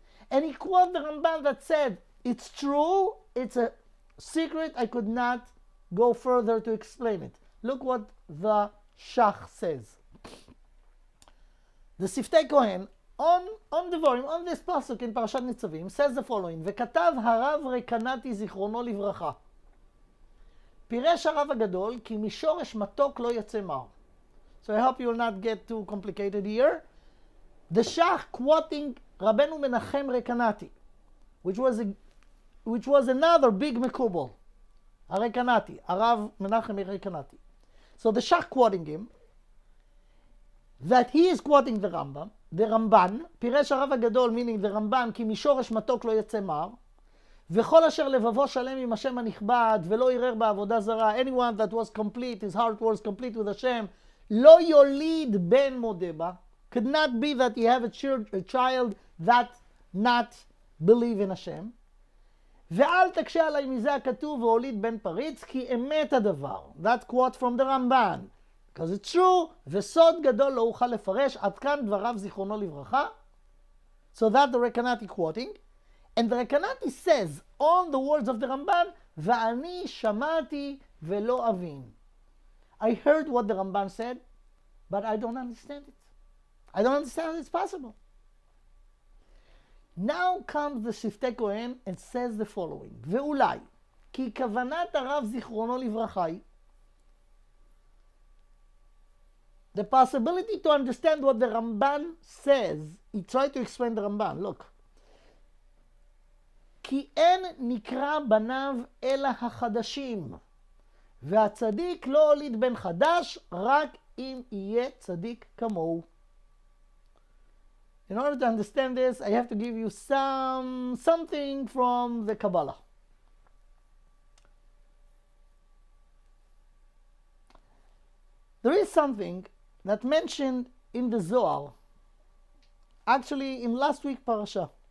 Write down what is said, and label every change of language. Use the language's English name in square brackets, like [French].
[English] And he quoted the Ramban that said, it's true, it's a secret, I could not go further to explain it. Look what the Shach says. The Siftei Kohen, on Devarim, on this pasuk in Parashat Nitzavim, says the following, [Hebrew] וכתב הרב רקנתי זיכרונו לברכה. פירש הרב הגדול, כי משורש מתוק לא יצא מר. [English] So I hope you will not get too complicated here. The Shach quoting Rabbeinu Menachem Rekanati, which was another big Mekubal, Rekanati, Arav Menachem Rekanati. So the Shach quoting him, that he is quoting the Ramban, [Hebrew] פירש הרב הגדול, [English] meaning the Ramban, [Hebrew] כי משורש מתוק לא יצא מר, וכל אשר לבבו שלם עם השם הנכבד, ולא ערער בעבודה זרה, [English] anyone that was complete, his heart was complete with Hashem, [Hebrew] לא יוליד בן מודה בה, [English] could not be that you have a child that not believe in Hashem. [Hebrew] ואל תקשה עליי מזה הכתוב והוליד בן פריץ, כי אמת הדבר. [English] That quote from the Ramban. Because it's true, [Hebrew] וסוד גדול לא אוכל לפרש, עד כאן דבריו זיכרונו לברכה. [English] So that the Rekanati quoting. And the Rekanati says, on the words of the Ramban, [Hebrew] ואני שמעתי ולא אבין. [English] I heard what the Ramban said, but I don't understand it. I don't understand it's possible. Now comes the Siftei Kohen and says the following, [Hebrew] ואולי, כי כוונת הרב זיכרונו לברכה היא, [English] the possibility to understand what the Ramban says, he tried to explain the Ramban, look. [Hebrew] כי אין נקרא בניו אלא החדשים, והצדיק לא הוליד בן חדש, רק אם יהיה צדיק כמוהו. [English] In order to understand this, I have to give you something from the Kabbalah. There is something that mentioned in the Zohar, actually in last week's parasha.